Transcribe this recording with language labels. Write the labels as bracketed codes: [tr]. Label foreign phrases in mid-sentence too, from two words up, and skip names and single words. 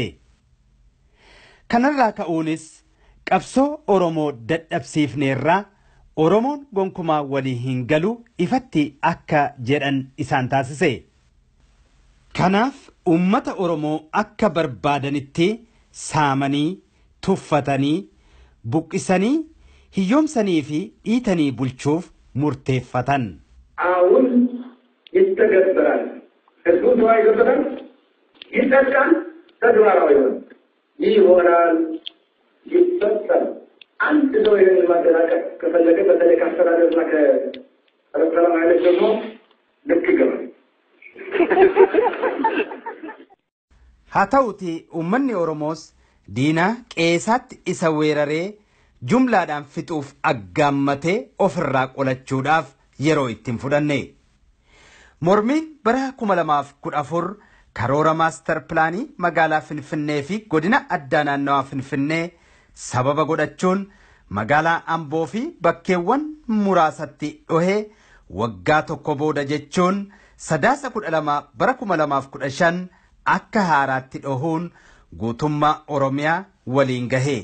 [om] Kanarraa ka'uunis qabsoo Oromoo dadhabsiifneerraa Oromoon gonkumaa walii hin galu ifatti akka jedhan isaan taasise. Kanaaf uummata Oromoo akka barbaadanitti saamanii, tuffatanii, buqqisanii, hiyyoomsanii fi dhiitanii bulchuuf murteeffatan. [am] አሁን ይተገበራል ህዝቡ ተዋይ ገበራል ይጠቃል ተግባራዊ ይሆናል ይፈጸም አንድ ሰው ይሄን ማደናቀፍ ከፈለገ በተለይ ከአስተዳደርና ከሰላም ኃይሎች ደግሞ ልክ ይገባል [om] haa ta'uti uummanni Oromoos diinaa qeesaatti isa weeraree jumlaadhaan fixuuf aggaammatee ofirraa qolachuudhaaf yeroo ittiin fudhanne. Mormiin bara 2014 karoora maastar pilaanii magaalaa Finfinnee fi godina addaa naannawaa Finfinnee sababa godhachuun magaalaa Amboo fi bakkeewwan muraasatti dhohee waggaa tokko booda jechuun sadaasa 12 bara 2015 akka haaraatti dhohuun guutummaa Oromiyaa waliin gahe.